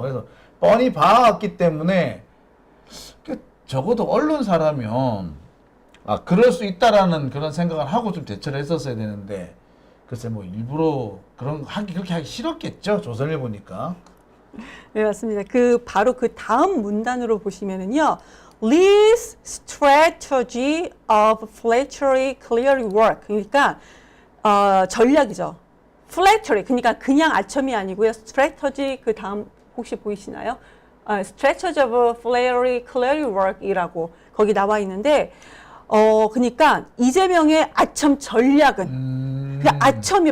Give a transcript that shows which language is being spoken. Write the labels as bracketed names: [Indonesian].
[Korean] 그래서 뻔히 봐왔기 때문에 적어도 언론사라면 그럴 수 있다라는 그런 생각을 하고 좀 대처를 했었어야 되는데 글쎄 뭐 일부러 그렇게 하기 싫었겠죠. 조선일보니까. 네, 맞습니다. 바로 그 다음 문단으로 보시면은요. [English] Lee's strategy of flattery clearly work. [Korean] 그러니까 전략이죠. flattery 그러니까 그냥 아첨이 아니고요. strategy 그 다음 혹시 보이시나요? [English] strategy of flattery clearly work [Korean] 이라고 거기 나와 있는데 그러니까 이재명의 아첨 전략은 그냥 아첨이요.